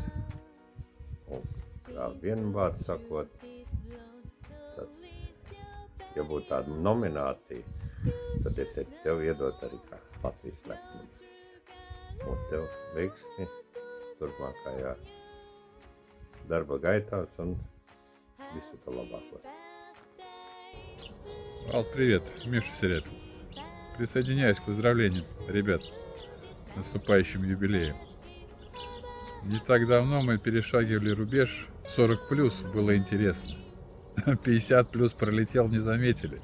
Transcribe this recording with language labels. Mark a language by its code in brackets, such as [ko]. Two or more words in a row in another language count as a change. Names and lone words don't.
[lv] Un kā vienvārds sakot, tad, ja būtu tāda nominācija, tad es tev iedot arī kā Latvijas lepnumu. Un tev veiksmi turpmākajā darba gaitās un visu to labāko. [ru] Валт, привет, Миша Серед. Присоединяюсь к поздравлениям, ребят, с наступающим юбилеем. Не так давно мы перешагивали рубеж 40+, было интересно. 50+ пролетел, не заметили.